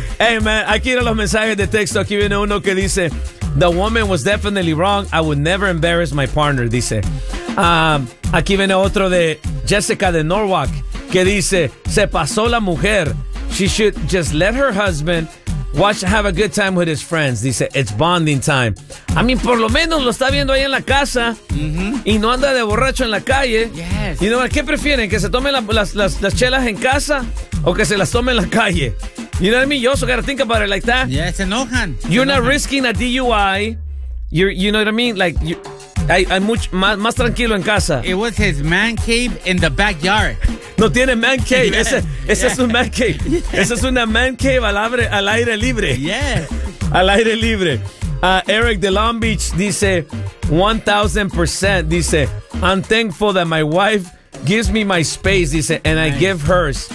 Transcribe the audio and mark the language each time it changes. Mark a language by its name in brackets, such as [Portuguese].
[English] Hey, man, [Spanish] aquí vienen los mensajes de texto. Aquí viene uno que dice, [English] the woman was definitely wrong. I would never embarrass my partner, dice. [Spanish] Aquí viene otro de Jessica de Norwalk, que dice, se pasó la mujer. [English] She should just let her husband watch, have a good time with his friends. Dice, it's bonding time. I mean, [Spanish] por lo menos lo está viendo ahí en la casa. Y no anda de borracho en la calle. [English] Yes. You know, [Spanish] ¿qué prefieren? ¿Que se tomen las chelas en casa o que se las tomen en la calle? [English] You know what I mean? You also gotta think about it like that. [Spanish] Yeah, se enojan. [English] You're not risking a DUI. You know what I mean? [Spanish] Like, hay mucho más tranquilo en casa. [English] It was his man cave in the backyard. [Spanish] No tiene man cave. Yeah. Ese es un man cave. Yeah. Esa es una man cave al aire libre. [English] Yeah. [Spanish] Al aire libre. [English] Eric de Long Beach dice, 1,000%, dice, I'm thankful that my wife gives me my space, dice, and nice. I give hers.